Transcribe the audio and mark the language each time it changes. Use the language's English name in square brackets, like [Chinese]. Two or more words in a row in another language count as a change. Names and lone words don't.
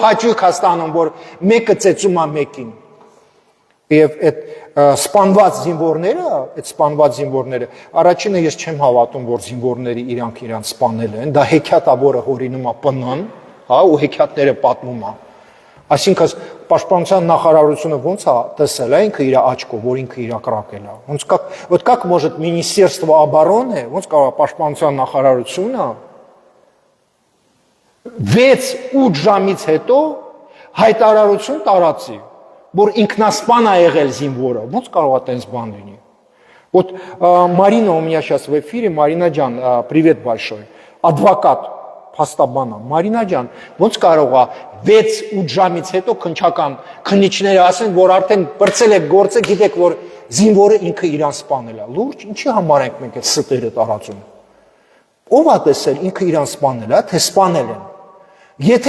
[Armenian] հաճույք է ստանում, որ մեկը ծեծում է մեկին։ Եվ այդ սպանված զինվորները, առաջինը ես չեմ հավատում, որ զինվորները իրանք սպանել են, դա հեքիաթ է, որը հորինում է ՊՆ-ն, հա, ու հեքիաթները պատմում է։ Այսինքն պաշտպանության նախարարությունը ոնց է տեսել, ինքը իր աչքով, որ ինքը իր կրակել է։ [Russian] Вот как может Министерство обороны, [Armenian] ոնց կարող է պաշտպանության նախարարությունը 6-8 ժամից հետո հայտարարություն տարածի, որ ինքնասպան է եղել զինվորը, ոնց կարող է տենց բան լինի։ [Russian] Вот Марина у меня сейчас в эфире, Марина [Armenian] ջան, [Russian] привет большой, адвокат, [Armenian] փաստաբանա, Մարինա ջան, ոնց կարող է 6-8 ժամից հետո քննիչները ասեն, որ արդեն բրցել եք գործը, գիտեք, որ զինվորը ինքը իրան սպանել է։ Լուրջ, ինչի համար ենք մենք այդ ստերը տարածում։ Ով է տեսել ինքը իրան սպանել է, թե սպանել են։ Եթե